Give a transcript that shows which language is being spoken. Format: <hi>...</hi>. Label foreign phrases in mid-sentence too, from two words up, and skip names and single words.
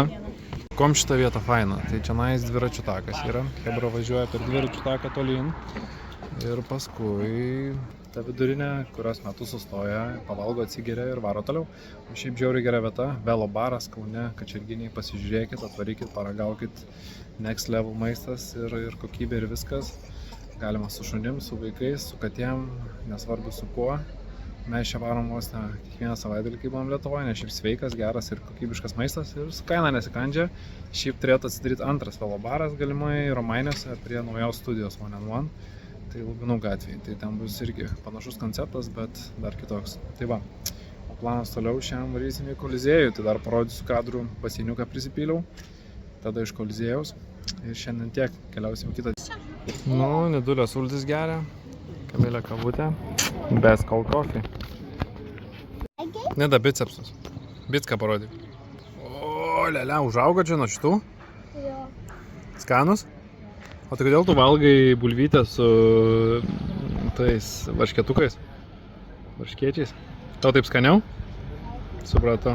<lt>Kom šitą vietą faina, tai čia nais dviračių takas yra, Hebra važiuoja per dviračių taką tolyn ir paskui ta vidurinė, kurios metu sustoja, pavalgo, atsigeria ir varo toliau. O šiaip žiauriai gera vieta, velo baras Kaune, Kačerginėj, pasižiūrėkit, atvarykit, paragaukit,</lt> <en>next level</en> <lt>maistas ir kokybė ir viskas. Galima su šunim, su vaikais, su katėm, nesvarbu su kuo. Mes čia varom vos ne kiekvieną savaitgalį, kai buvom Lietuvoje, nes šiaip sveikas, geras ir kokybiškas maistas ir su kaina nesikandžia. Šiaip turėtų atsidaryti antras velo baras galimai Romainiuose prie naujos studijos One and One. Tai Lubinų gatvėje. Tai ten bus irgi panašus konceptas, bet dar kitoks. Tai va, o planas toliau šiandien varysim į Koliziejų, tai dar parodysiu kadrų, baseiniuką prisipyliau, tada iš Koliziejaus ir šiandien tiek, keliausim kitą. Nu, Nidulė sultis geria, Kamilė kavutė,</lt> <en>best cold coffee.</en> <lt>Nida bicepsus. Bicką parodyk. O, lelia, užaugo čia nuo šitų? Jo. Skanus? O tai kodėl tu valgai bulvytę su tais varškėtukais? Varškėčiais? Tau taip skaniau? Supratau.</lt>